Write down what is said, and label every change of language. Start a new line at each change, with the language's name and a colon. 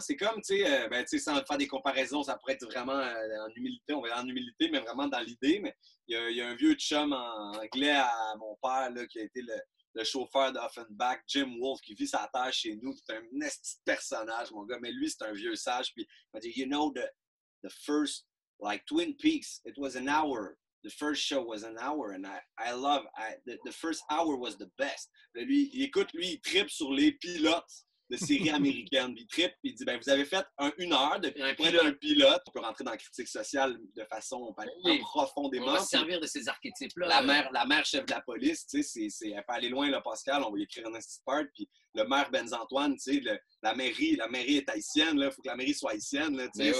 French: C'est comme, tu sais, sans faire des comparaisons, ça pourrait être vraiment en humilité, on va dire en humilité, mais vraiment dans l'idée. Mais il y a un vieux chum en anglais à mon père, là, qui a été le chauffeur d'Offenbach, Jim Wolf, qui vit sa terre chez nous, qui est un esti personnage, mon gars. Mais lui, c'est un vieux sage. Puis il m'a dit,
English: you know, the first, like Twin Peaks, it was an hour. The first show was an hour, and I love, the first hour was the best.
French: Lui, il trippe sur les pilotes. de séries américaines. Puis il trippe, puis il dit, ben vous avez fait une heure de Un pour être un pilote. On peut rentrer dans la critique sociale de façon, on peut aller Oui. profondément. On va se servir de ces archétypes-là. La mère chef de la police, tu sais, elle peut aller loin, là, Pascal, on va y écrire un petit part, puis le maire Benz-Antoine, tu sais, la mairie est haïtienne, il faut que la mairie soit haïtienne, là, tu sais,